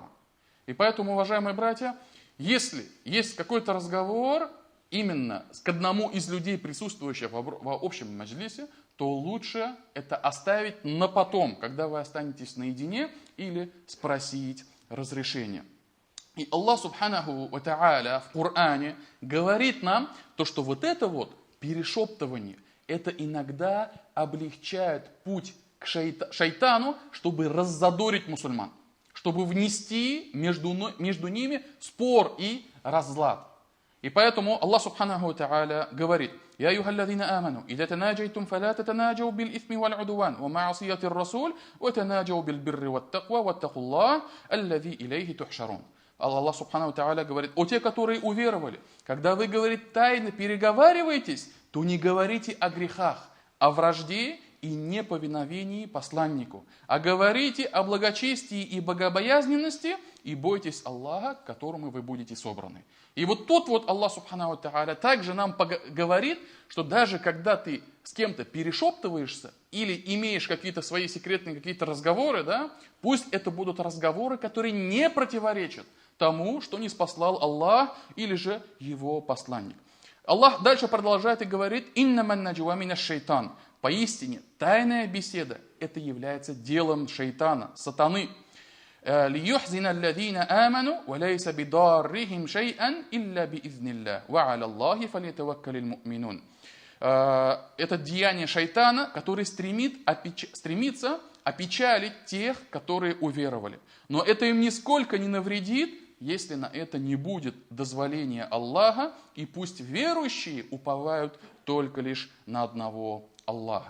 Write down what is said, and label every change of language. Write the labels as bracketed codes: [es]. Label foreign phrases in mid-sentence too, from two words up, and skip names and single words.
[ru] И поэтому, уважаемые братья, если есть какой-то разговор именно к одному из людей, присутствующих в общем маджлисе, то лучше это оставить на потом, когда вы останетесь наедине, или спросить разрешение. И Аллах [ar] سبحانه وتعالى [ru] в Коране говорит нам, то, что вот это вот перешептывание, это иногда облегчает путь к шайтану, чтобы раззадорить мусульман, чтобы внести между ними спор и разлад. И поэтому [ar] Аллах سبحانه وتعالى говорит, «يا أيها الذين آمنوا إذا تناجيتم فلا تتناجوا بالإثم والعدوان ومعصية الرسول وتناجوا بالبر والتقوى واتقوا الله الذي إليه تحشرون». [ru] Аллах [ar] سبحانه وتعالى [ru] говорит, о те, которые уверовали, когда вы, говорит, тайно переговариваетесь, то не говорите о грехах, о вражде и неповиновении посланнику, а говорите о благочестии и богобоязненности, и бойтесь Аллаха, к которому вы будете собраны. И вот тут вот Аллах [ar] سبحانه وتعالى [ru] также нам говорит, что даже когда ты с кем-то перешептываешься или имеешь какие-то свои секретные какие-то разговоры, да, пусть это будут разговоры, которые не противоречат тому, что ниспослал Аллах или же его посланник. Аллах дальше продолжает и говорит: [ar] «إنما النجوى من الشيطان». [ru] Поистине, тайная беседа – это является делом шайтана, сатаны. [ar] لِيُحْزِنَ الَّذِينَ آمَنُوا وَلَيْسَ بِضَارِّهِمْ شَيْئًا إِلَّا بِإِذْنِ اللَّهِ وَعَلَى اللَّهِ فَلْيَتَوَكَّلِ الْمُؤْمِنُونَ. [ru] Это деяние шайтана, который стремится опечалить тех, которые уверовали. Но это им нисколько не навредит, если на это не будет дозволения Аллаха, и пусть верующие уповают только лишь на одного Аллаха.